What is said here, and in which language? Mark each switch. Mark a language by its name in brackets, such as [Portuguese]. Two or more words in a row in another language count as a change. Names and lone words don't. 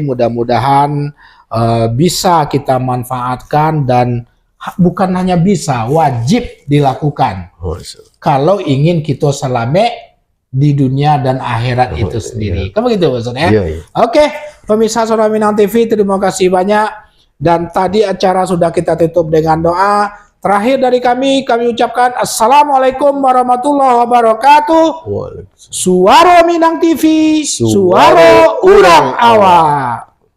[Indonesian] Mudah-mudahan bisa kita manfaatkan, dan bukan hanya bisa, wajib dilakukan kalau ingin kita selamat di dunia dan akhirat itu sendiri. Kamu gitu maksudnya? Iya. Oke, pemirsa Soro Minang TV, terima kasih banyak. Dan tadi acara sudah kita tutup dengan doa. Terakhir dari kami ucapkan [Arabic] Assalamualaikum warahmatullahi wabarakatuh. [Minangkabau] Suara Minang TV, suara urang awak.